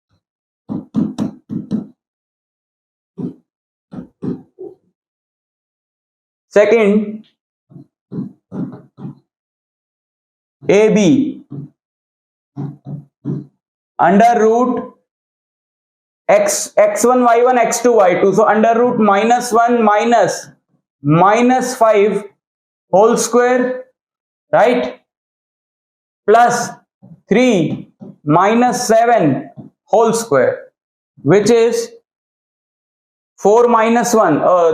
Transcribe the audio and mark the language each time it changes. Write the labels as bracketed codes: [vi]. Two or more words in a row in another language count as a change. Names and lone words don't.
[en] Second, AB under root x1 y1 x2 y2. So under root minus 1 minus 5 whole square, right, plus 3 minus 7 whole square, which is 4 minus 1.